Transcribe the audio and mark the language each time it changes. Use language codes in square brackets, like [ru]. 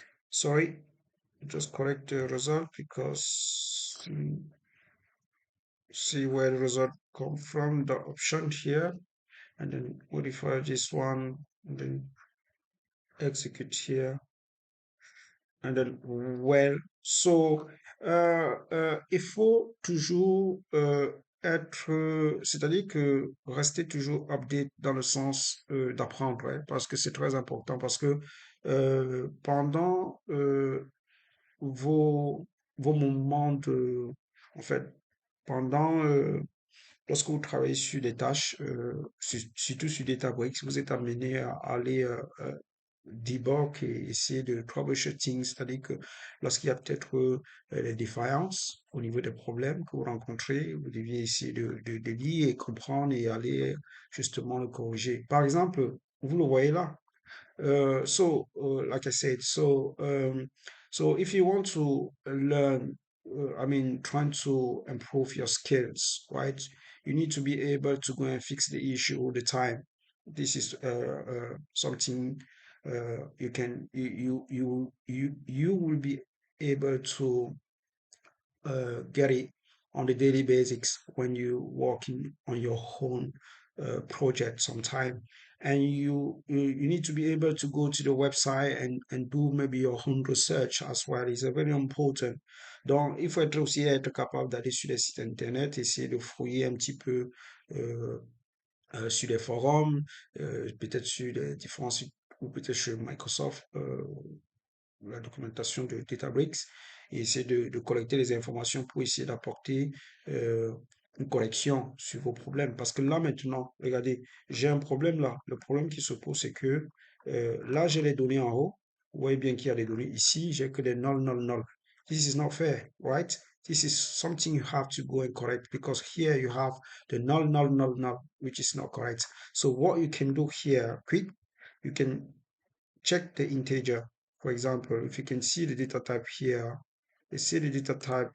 [en] Sorry, just correct the result because see where the result come from, the option here, and then modify this one, and then execute here, and then well. [fr] So il faut toujours être, c'est-à-dire que rester toujours update dans le sens d'apprendre, hein, parce que c'est très important, parce que pendant vos, vos moments de, en fait, pendant, lorsque vous travaillez sur des tâches, surtout sur Databricks, vous êtes amené à aller debug et essayer de troubleshooting, c'est-à-dire que lorsqu'il y a peut-être des défaillances au niveau des problèmes que vous rencontrez, vous deviez essayer de lire et comprendre et aller justement le corriger. Par exemple, vous le voyez là, [en] like I said, so if you want to learn, I mean, trying to improve your skills, right? You need to be able to go and fix the issue all the time. This is something you can you will be able to get it on a daily basis when you working on your own project sometime, and you need to be able to go to the website and do maybe your own research as well. It's very important. [fr] Donc il faut être aussi être capable d'aller sur les sites internet, essayer de fouiller un petit peu euh, sur les forums, peut-être sur les différents sites ou peut-être sur Microsoft, la documentation de Databricks, et essayer de collecter les informations pour essayer d'apporter une correction sur vos problèmes. Parce que là, maintenant, regardez, j'ai un problème là. Le problème qui se pose, c'est que là, j'ai les données en haut. Vous voyez bien qu'il y a des données ici. J'ai que des null, null, null. [en] This is not fair, right? This is something you have to go and correct because here you have the null, null, null, null, which is not correct. So what you can do here, quick, you can check the integer. For example, if you can see the data type here, you see the data type.